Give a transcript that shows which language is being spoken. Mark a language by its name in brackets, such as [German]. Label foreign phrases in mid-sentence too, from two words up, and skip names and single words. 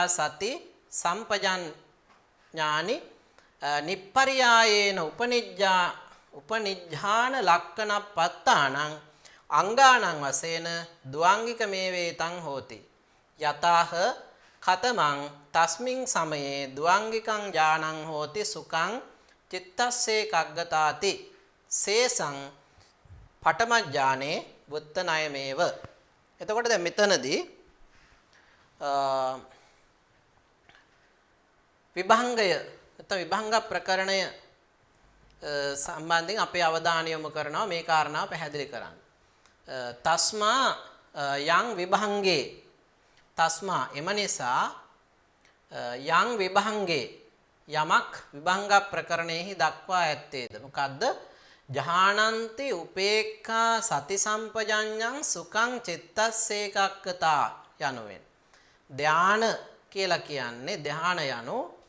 [Pali] සති සම්පජඤ්ඤානි නිප්පරියායේන උපනිජ්ජාන ලක්කන පත්තානං අංගානං වශයෙන් ද්වාංගික මේවේතං හෝති යතාහ කතමං තස්මින් සමයේ ද්වාංගිකං ඥානං හෝති සුඛං චිත්තස්සේ කග්ගතාති සේසං පඨමඥානේ වුත්තනයමේව. [Sinhala] එතකොට දැන් මෙතනදී විභංගය නැත්නම් විභංග ප්‍රකරණය සම්බන්ධයෙන් අපේ අවධානය යොමු කරනවා මේ කාරණාව පැහැදිලි කරන්න. [Pali] තස්මා යං විභංගේ [Sinhala] තස්මා එම නිසා [Pali] යං විභංගේ [Sinhala] යමක් විභංග ප්‍රකරණයෙහි දක්වා ඇත්තේද මොකද්ද? [Pali] ජහානන්ති උපේක්ඛා සති සම්පජඤ්ඤං සුඛං චිත්තස්සේකක්කතා [Sinhala] යනුවෙන් ධාන කියලා කියන්නේ ධාන යනු